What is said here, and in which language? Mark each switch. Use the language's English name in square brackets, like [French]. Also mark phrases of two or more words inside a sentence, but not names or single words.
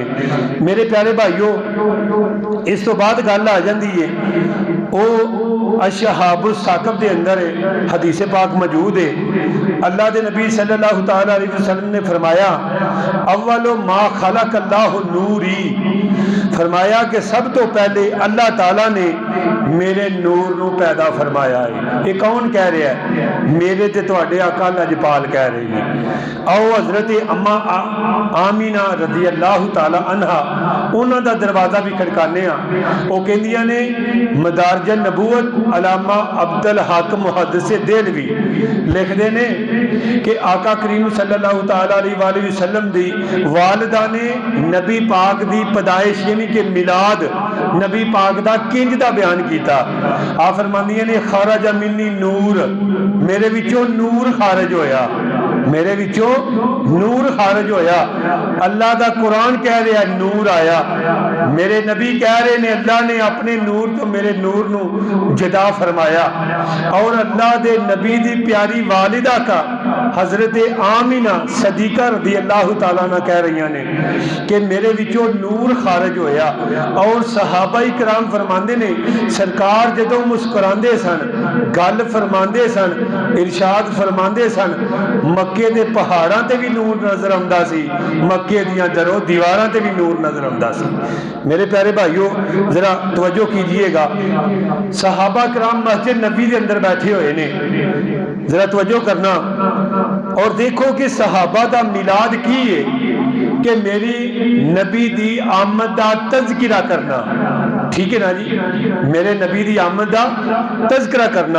[Punjabi] میرے پیارے بھائیو، اس تو بعد گل آ جاندی ہے، او اشہاب الثاقب دے اندر حدیث پاک موجود ہے۔ اللہ دے نبی صلی اللہ تعالی علیہ وسلم نے فرمایا، [Arabic] اول ما خلق اللہ نوری، [Punjabi] فرمایا کہ سب تو پہلے اللہ تعالیٰ نے میرے نور نو پیدا فرمایا ہے۔ یہ کون کہہ رہا ہے؟ میرے تے تواڈے آقا لجپال کہہ رہے ہیں۔ آؤ حضرت اما آمینہ رضی اللہ تعالی عنہا انہاں دا دروازہ بھی کھڑکانے ہاں۔ وہ کہندیاں نے مدارج نبوت علامہ عبد الحاکم محدث دہلوی لکھدے نے کہ آقا کریم صلی اللہ تعالی علیہ وآلہ وسلم دی والدہ نے نبی پاک دی پیدائش یعنی کہ میلاد نبی پاک دا کنج دا بیان کیتا۔ آپ فرماندیاں نے [Arabic] خارج منی نور، [Punjabi] میرے وچوں نور خارج ہویا، میرے وچوں نور خارج ہویا۔ اللہ دا قرآن کہہ رہا ہے نور آیا، میرے نبی کہہ رہے نے اللہ نے اپنے نور تو میرے نور نو جدا فرمایا۔ اور اللہ دے نبی دی پیاری والدہ کا حضرت آمینہ صدیقہ رضی اللہ تعالیٰ عنہ کہہ رہی نے کہ میرے وچوں نور خارج ہویا۔ اور صحابہ کرام فرماندے نے سرکار جدوں مسکراندے سن، گل فرماندے سن، ارشاد فرماندے سن، مکے دے پہاڑاں تے بھی نور نظر آندا سی، مکے دیاں درو دیواراں تے بھی نور نظر آندا سی۔ میرے پیارے بھائیو [Urdu] ذرا توجہ کیجئے گا، [Punjabi] صحابہ کرام مسجد نبی دے اندر بیٹھے ہوئے نے، ذرا توجہ کرنا اور دیکھو کہ صحابہ دا میلاد کی ہے کہ میری نبی دی آمد دا تذکرہ کرنا، ٹھیک ہے نا جی، میرے نبی دی آمد دا تذکرہ کرنا۔